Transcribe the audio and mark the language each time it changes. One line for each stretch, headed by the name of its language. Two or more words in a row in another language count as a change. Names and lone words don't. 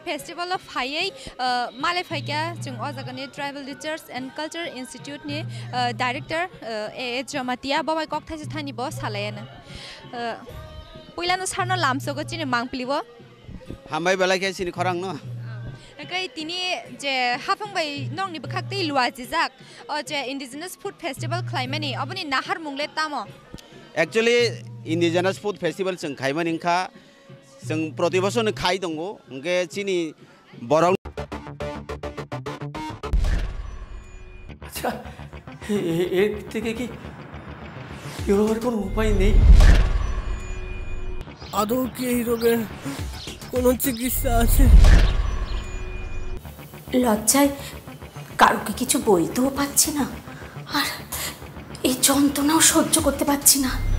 Kok Borok: फेस्टिवल ऑफ हाई माले फाइका जों ओ जगने ट्राइबल रिसर्च एंड कल्चर इंस्टीट्यूट नि डायरेक्टर ए जमातिया बाबाय कक थाइसे थानि बो सालायानो पहिलानो सारनो लामसोगो चिनि मांप्लिबो हामबाय बेलाय सिनि खरां न कै तिनि जे हाफंबाय नंनि बखाक्ते लुआजिजाक ओ जे
English: indigenous food festival
Kok Borok: क्लाइमेनि अबनि नाहार मुंगले तामो एक्चुअली
English: indigenous food festival
Kok Borok: जों खाइमोन इनखा जों प्रति बछर खाइ दंगो ओंके चिनि बरं
Bangla: আচ্ছা এর থেকে কি বেরোবার কোনো উপায় নেই আদৌ কি এই রোগের কোনো চিকিৎসা আছে লজ্জায় কারোকে কিছু বলতেও পাচ্ছি না আর এই যন্ত্রণাও সহ্য করতে পারছি না